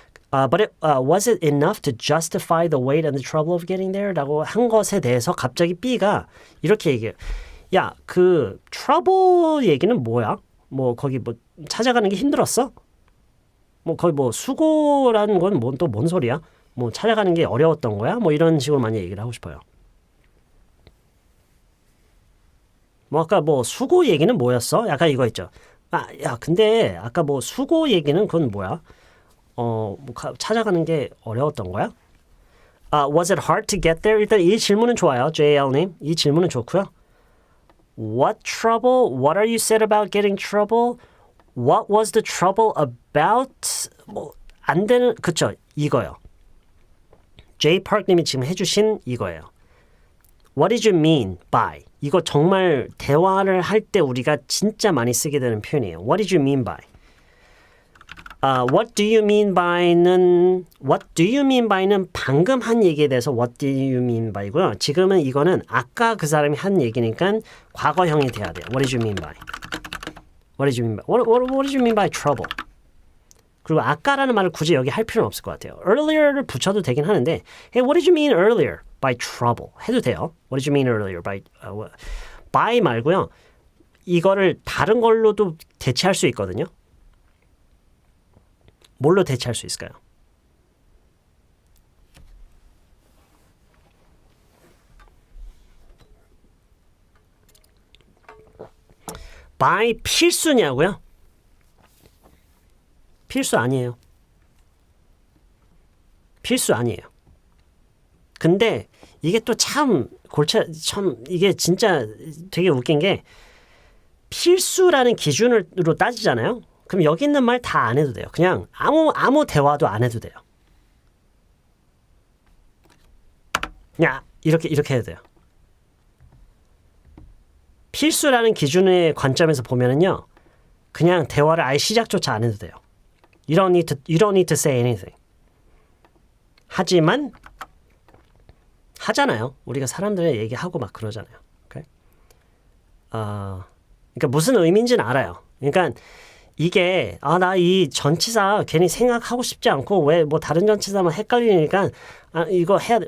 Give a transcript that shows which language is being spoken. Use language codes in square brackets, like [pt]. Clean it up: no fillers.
[en] But was it enough to justify the wait and the trouble of getting there? [ko] 라고 한 것에 대해서 갑자기 B가 이렇게 얘기해요. 야, 그 trouble 얘기는 뭐야? 뭐 거기 뭐 찾아가는 게 힘들었어? 뭐 거기 뭐 수고라는 건 또 뭔 소리야? 뭐 찾아가는 게 어려웠던 거야? 뭐 이런 식으로 많이 얘기를 하고 싶어요. 뭐 아까 뭐 수고 얘기는 뭐였어? 약간 이거 있죠. 아, 야, 근데 아까 뭐 수고 얘기는 그건 뭐야? 뭐 찾아가는 게 어려웠던 거야? [en] Was it hard to get there? [ko] 일단 이 질문은 좋아요, JL님. 이 질문은 좋고요. [en] What trouble? What are you said about getting trouble? What was the trouble about? [ko] 뭐 안 되는 그쵸? 이거요. J Park님이 지금 해주신 이거예요. [en] What did you mean by? [ko] 이거 정말 대화를 할 때 우리가 진짜 많이 쓰게 되는 표현이에요. [en] What did you mean by? What do you mean by는 [ko] 방금 한 얘기에 대해서 [en] What do you mean by고요. [ko] 지금은 이거는 아까 그 사람이 한 얘기니까 과거형이 돼야 돼요. [en] What did you mean by? What did you mean by? What did you mean by trouble? [ko] 그리고 아까라는 말을 굳이 여기 할 필요는 없을 것 같아요. [en] Earlier를 [ko] 붙여도 되긴 하는데 [en] Hey, what did you mean earlier by trouble? [ko] 해도 돼요. [en] What did you mean earlier by [ko] 말고요. 이거를 다른 걸로도 대체할 수 있거든요. 뭘로 대체할 수 있을까요? by 필수냐고요? 필수 아니에요. 필수 아니에요. 근데 이게 또 참 이게 진짜 되게 웃긴 게 필수라는 기준으로 따지잖아요. 그럼 여기 있는 말 다 안 해도 돼요. 그냥 아무 대화도 안 해도 돼요. 그냥 이렇게 해도 돼요. 필수라는 기준의 관점에서 보면은요. 그냥 대화를 아예 시작조차 안 해도 돼요. [en] You don't need to say anything. [ko] 하지만 하잖아요. 우리가 사람들의 얘기하고 막 그러잖아요. [en] Okay? [ko] 그러니까 무슨 의미인지는 알아요. 그러니까 이게 나 이 전치사 괜히 생각하고 싶지 않고 왜 뭐 다른 전치사만 헷갈리니까 이거 해야 돼.